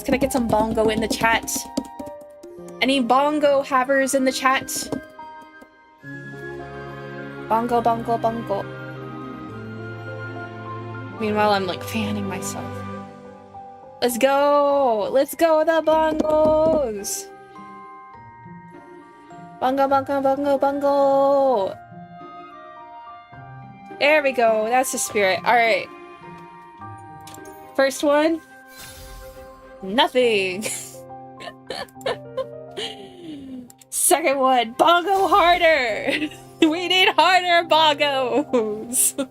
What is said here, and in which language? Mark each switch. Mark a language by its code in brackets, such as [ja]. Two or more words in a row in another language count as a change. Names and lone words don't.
[en] Can I get some bongo in the chat? Any bongo havers in the chat? Bongo, bongo, bongo. Meanwhile, I'm like fanning myself. Let's go! Let's go, the bongos! Bongo, bongo, bongo, bongo! There we go. That's the spirit. Alright. First one. Nothing. Second one. Bongo harder! We need harder bongos!